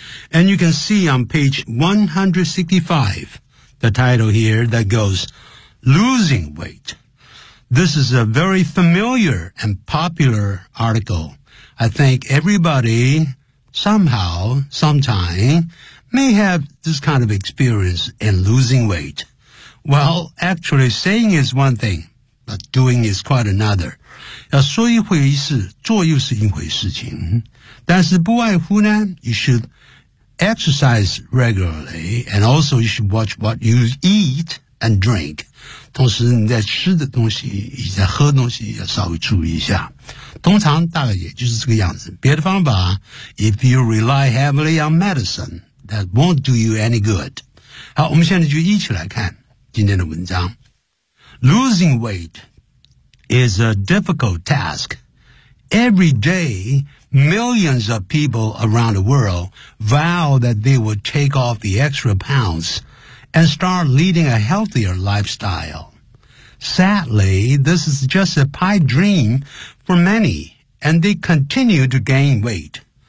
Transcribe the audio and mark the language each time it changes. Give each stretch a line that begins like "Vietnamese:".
English: And you can see on page 165, the title here that goes, Losing Weight. This is a very familiar and popular article. I think everybody, somehow, sometime, may have this kind of experience in losing weight. Well, actually, saying is one thing, but doing is quite another.
Chinese: 要说一回事，做又是一回事情。但是不外乎呢，
English: you should exercise regularly, and also you should watch what you eat and drink.
Chinese: 同时你在吃的东西以及在喝的东西也稍微注意一下，通常大概也就是这个样子，别的方法
English: If you rely heavily on medicine that won't do you any good.
Chinese: 好，我们现在就一起来看今天的文章。
English: Losing weight is a difficult task. Every day millions of people around the world vow that they will take off the extra poundsand start leading a healthier lifestyle. Sadly, this is just a pipe dream for many, and they continue to gain weight.